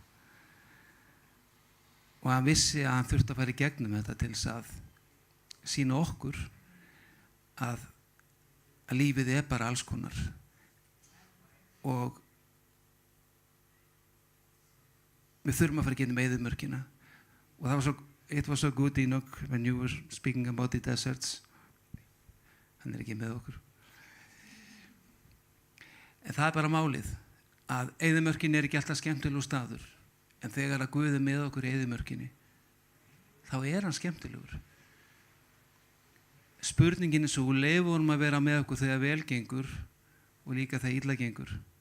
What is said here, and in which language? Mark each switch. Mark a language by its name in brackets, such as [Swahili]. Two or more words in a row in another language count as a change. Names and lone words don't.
[Icelandic] Og hann vissi að hann þurfti að fara í gegnum þetta til þess að sýna okkur að lífið er bara alls konar. Og við þurfum að fara í gegnum eyðimörkina. [English] Og það var it was so good, Enoch, when you were speaking about the deserts. [Icelandic] Hann er ekki með okkur. En það er bara málið, að eyðimörkin er ekki alltaf skemmtilegur staður. En þegar að Guð er með okkur í eyðimörkinni, þá er hann skemmtilegur. spurningin er svo, leyfum honum að vera með okkur þegar vel gengur og líka þegar illa gengur.